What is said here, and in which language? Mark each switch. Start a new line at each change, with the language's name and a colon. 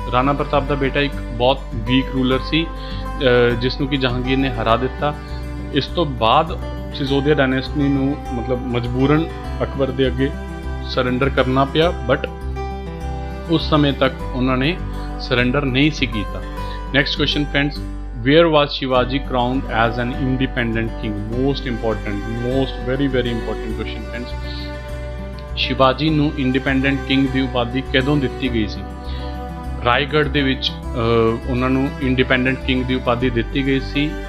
Punjabi: ਰਾਣਾ ਪ੍ਰਤਾਪ ਦਾ ਬੇਟਾ ਇੱਕ ਬਹੁਤ ਵੀਕ ਰੂਲਰ ਸੀ ਜਿਸ ਨੂੰ ਕਿ ਜਹਾਂਗੀਰ ਨੇ ਹਰਾ ਦਿੱਤਾ। ਇਸ ਤੋਂ ਬਾਅਦ ਸਿਸੋਦੀਆ ਡਾਇਨੈਸਟੀ ਨੂੰ ਮਤਲਬ ਮਜਬੂਰਨ ਅਕਬਰ ਦੇ ਅੱਗੇ ਸਰੈਂਡਰ ਕਰਨਾ ਪਿਆ, ਬਟ ਉਸ ਸਮੇਂ ਤੱਕ ਉਹਨਾਂ ਨੇ ਸਰੈਂਡਰ ਨਹੀਂ ਸੀ ਕੀਤਾ।
English: Next question friends, where was Shivaji crowned as an independent king? Most very important question friends।
Punjabi: Shivaji ਨੂੰ ਇੰਡੀਪੈਂਡੈਂਟ ਕਿੰਗ ਦੀ ਉਪਾਧੀ ਕਦੋਂ ਦਿੱਤੀ ਗਈ ਸੀ? ਰਾਏਗੜ੍ਹ ਦੇ ਵਿੱਚ ਉਹਨਾਂ ਨੂੰ ਇੰਡੀਪੈਂਡੈਂਟ ਕਿੰਗ ਦੀ ਉਪਾਧੀ ਦਿੱਤੀ ਗਈ ਸੀ।